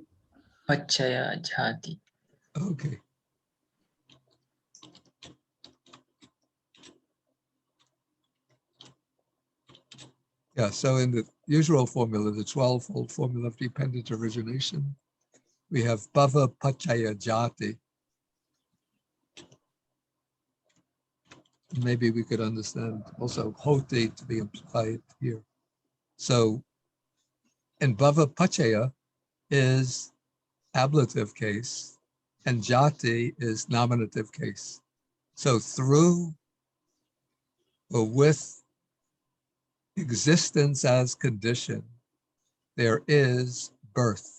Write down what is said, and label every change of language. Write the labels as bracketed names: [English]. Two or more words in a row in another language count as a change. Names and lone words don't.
[Pali] Pachaya Jati. [English] Okay. Yeah, so in the usual formula, the 12-fold formula of dependent origination, we have [Pali] bhava pachaya jati. [English] Maybe we could understand also hoti to be implied here. So, and [Pali] bhava pachaya [English] is ablative case, and jati is nominative case. So through or with existence as condition, there is birth.